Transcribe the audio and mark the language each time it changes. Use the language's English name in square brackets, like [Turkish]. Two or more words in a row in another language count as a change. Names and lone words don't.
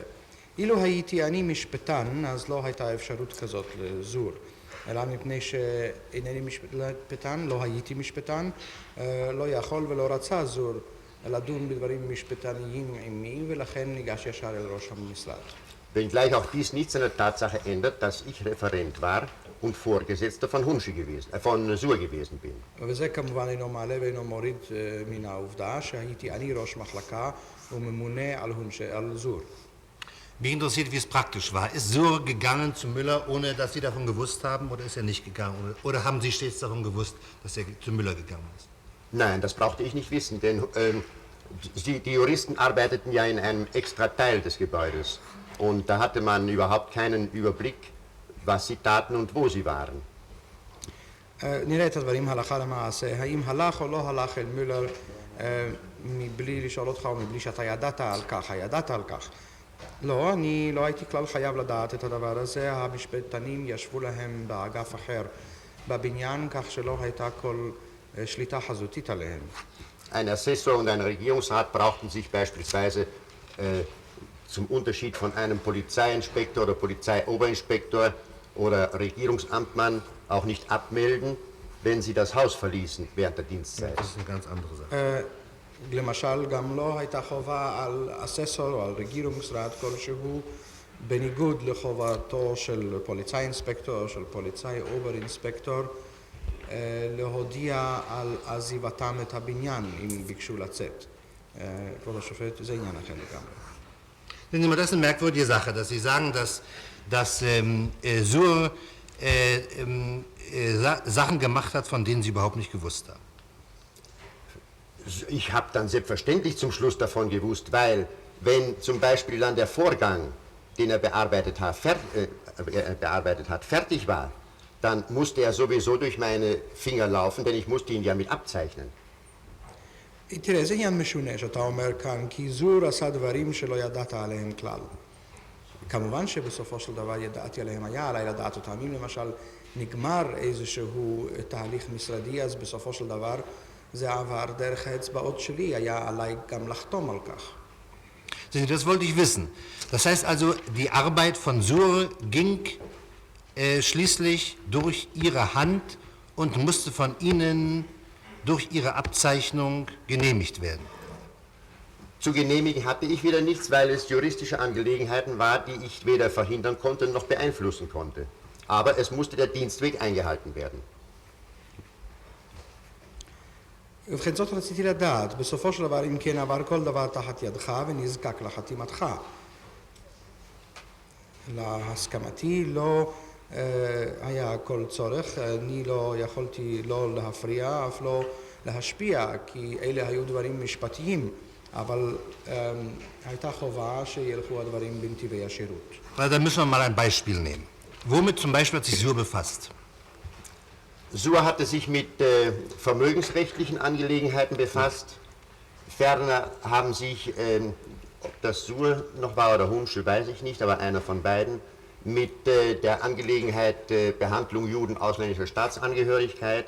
[Hebrew] אילו הייתי אני משפטן, אז לא הייתה אפשרות כזאת לזור. אלא מפני שאינני משפטן, לא הייתי משפטן, לא יכול ולא רצה זור לדון בדברים משפטניים עימי, ולכן ניגש ישר אל ראש המשרד. [German] Wenngleich auch dies nichts an der Tatsache ändert, dass ich Referent war und Vorgesetzter von Suhr gewesen bin. [Hebrew] וזה כמובן אינו מעלה ואינו מוריד מן העובדה שהייתי אני ראש מחלקה וממונה על זור. [German] Mich interessiert, wie es praktisch war. Ist Suhr gegangen zu Müller, ohne dass Sie davon gewusst haben, oder ist er nicht gegangen? Oder haben Sie stets davon gewusst, dass er zu Müller gegangen ist? Nein, das brauchte ich nicht wissen, denn die Juristen arbeiteten ja in einem extra Teil des Gebäudes. Und da hatte man überhaupt keinen Überblick, was sie taten und wo sie waren. [Hebrew] נראה את הדברים הלכה למעשה. האם הלך או לא הלך אל מולר מבלי לשאול אותך ומבלי שאתה ידעת על כך, הידעת על כך? לא, אני לא הייתי כלל חייב לדעת את הדבר הזה. המשפטנים ישבו להם באגף אחר בבניין, כך שלא הייתה כל שליטה חזותית עליהם. [German] Ein Assessor und ein Regierungsrat brauchten sich beispielsweise zum Unterschied von einem Polizeiinspektor oder Polizeioberinspektor oder Regierungsamtmann auch nicht abmelden, wenn sie das Haus verließen während der Dienstzeit. Das ist eine ganz andere Sache. [Hebrew] למשל, גם לא הייתה חובה על אססור או על רגירungsrat כלשהו, בניגוד לחובתו של פוליצאי אינספקטור, של פוליצאי אובר-אינספקטור, להודיע על עזיבתם את הבניין אם ביקשו לצאת. כבוד השופט, זה עניין אחר לגמרי. [German] Sehen Sie mal, das ist eine merkwürdige Sache, dass Sie sagen, dass Sur Sachen gemacht hat, von denen Sie überhaupt nicht gewusst haben. Ich habe dann selbstverständlich zum Schluss davon gewusst, weil wenn zum Beispiel dann der Vorgang, den er bearbeitet hat, fertig war, dann musste er sowieso durch meine Finger laufen, denn ich musste ihn ja mit abzeichnen. [Hebrew] תראה, זה עניין משונה שאתה אומר כאן, כי זור עשה דברים שלא ידעת עליהם כלל. כמובן שבסופו של דבר ידעתי עליהם, היה עליי לדעת אותם. אם למשל נגמר איזשהו תהליך משרדי, אז בסופו של דבר זה עבר דרך האצבעות שלי, היה עליי גם לחתום על כך. [German] Das wollte ich wissen. Das heißt also, die Arbeit von Sur ging schließlich durch Ihre Hand und musste von Ihnen durch Ihre Abzeichnung genehmigt werden. Zu genehmigen hatte ich wieder nichts, weil es juristische Angelegenheiten war, die ich weder verhindern konnte noch beeinflussen konnte. Aber es musste der Dienstweg eingehalten werden. [Hebrew] ובכן זאת רציתי לדעת, בסופו של דבר אם כן עבר כל דבר תחת ידך ונזקק לחתימתך. להסכמתי לא היה כל צורך, אני לא יכולתי לא להפריע, אף לא להשפיע, כי אלה היו דברים משפטיים, אבל הייתה חובה שילכו הדברים בנתיבי השירות. [German] Da müssen wir mal ein Beispiel nehmen. Womit zum Beispiel hat sich Sur befasst? Sur hatte sich mit vermögensrechtlichen Angelegenheiten befasst. Ferner haben sich, ob das Sur noch war oder Hunschel, weiß ich nicht, aber einer von beiden, mit der Angelegenheit Behandlung Juden ausländischer Staatsangehörigkeit.